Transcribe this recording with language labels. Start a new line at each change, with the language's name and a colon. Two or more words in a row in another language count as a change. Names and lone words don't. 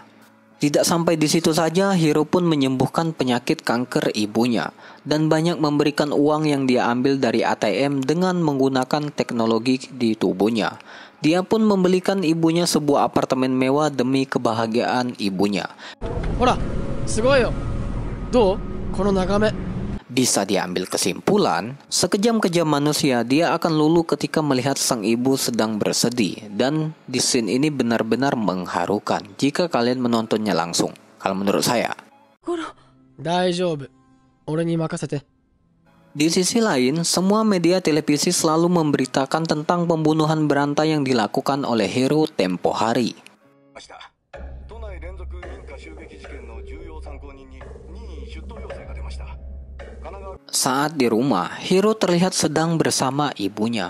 Indonesian: Tidak sampai di situ saja, Hiro pun menyembuhkan penyakit kanker ibunya dan banyak memberikan uang yang dia ambil dari ATM dengan menggunakan teknologi di tubuhnya. Dia pun membelikan ibunya sebuah apartemen mewah demi kebahagiaan ibunya.
Japanese: Hora, sugoi yo. Dou? Kono nagame.
Indonesian: Bisa diambil kesimpulan, sekejam-kejam manusia dia akan luluh ketika melihat sang ibu sedang bersedih. Dan di scene ini benar-benar mengharukan jika kalian menontonnya langsung. Kalau menurut saya.
Japanese: Daijoubu. Ore ni makasete.
Indonesian: Di sisi lain, semua media televisi selalu memberitakan tentang pembunuhan berantai yang dilakukan oleh Hiro tempo hari. Saat di rumah, Hiro terlihat sedang bersama ibunya.